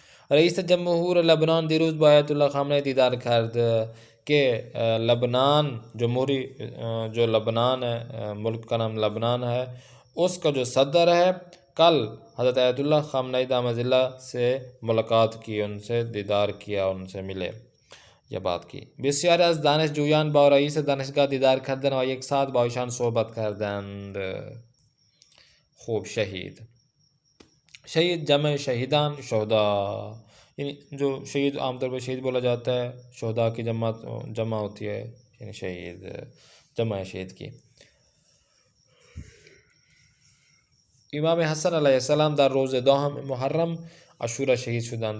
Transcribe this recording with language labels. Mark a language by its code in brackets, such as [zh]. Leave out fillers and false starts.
[fa] رئیس جمهور لبنان دیروز با آیت اللہ خامنہ دیدار کرد. [ur] کہ لبنان جمہوری جو لبنان ہے، ملک کا نام لبنان ہے، اس کا جو صدر ہے کل حضرت آیت اللہ خامنہ دامت اللہ سے ملاقات کی، ان سے دیدار کیا، ان سے ملے، یہ بات کی. [fa] بسیاری از دانش جویان با رئیس دانشگاه دیدار کردن و یک ساعت با ایشان صحبت کردند. خوب. [ur] شہید جمع شہیدان شہداء، یعنی جو شہید عام طور پر شہید بولا جاتا ہے، شہداء کی جمع ہوتی ہے، یعنی شہید جمع شہید کی. [fa] امام حسن علیہ السلام در روز دوم محرم عاشورہ شہید شدند.